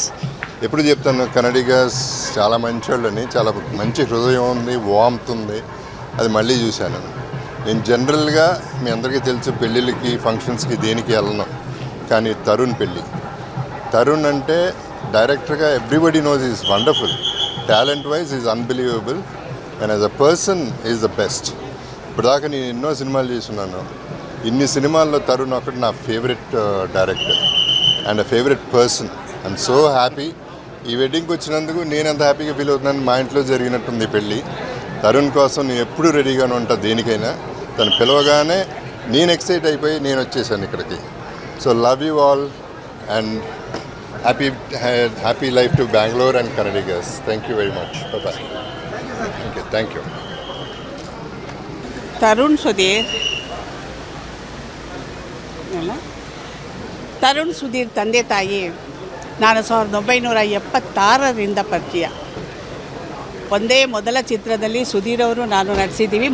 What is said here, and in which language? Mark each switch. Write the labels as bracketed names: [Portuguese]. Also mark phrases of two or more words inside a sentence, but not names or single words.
[Telugu] ఎప్పుడు చెప్తాను, కన్నడిగాస్ చాలా మంచి వాళ్ళని, చాలా మంచి హృదయం ఉంది, వామ్త్ ఉంది. అది మళ్ళీ చూశాను. నేను జనరల్గా మీ అందరికీ తెలుసు, పెళ్ళిళ్ళకి ఫంక్షన్స్కి దేనికి వెళ్ళను. కానీ తరుణ్ అంటే డైరెక్టర్గా [English] everybody knows is wonderful. talent wise is unbelievable and as a person is the best. [Telugu] ఇప్పటిదాకా నేను ఎన్నో సినిమాలు చేస్తున్నాను. ఇన్ని సినిమాల్లో తరుణ్ ఒకటి నా [English] favourite director and a favourite person. I'm so happy. [Telugu] ఈ వెడ్డింగ్కి వచ్చినందుకు నేను ఎంత హ్యాపీగా ఫీల్ అవుతున్నాను. మా ఇంట్లో జరిగినట్టుంది పెళ్ళి. తరుణ్ కోసం నేను ఎప్పుడూ రెడీగానే ఉంటాను దేనికైనా. తను పిలవగానే నేను ఎక్సైట్ అయిపోయి నేను వచ్చేసాను ఇక్కడికి. [English] so love you all and happy life to Bengaluru and Kannadigas. thank you very much. Bye. Okay, thank you. [Kannada] ತರುಣ್ ಸುಧೀರ್ ತಂದೆ ತಾಯಿ ನಾನು 1976ರಿಂದ ಪರಿಚಯ. ಒಂದೇ ಮೊದಲ ಚಿತ್ರದಲ್ಲಿ ಸುಧೀರ್ ಅವರು ನಾನು ನಟಿಸಿದ್ದೀವಿ.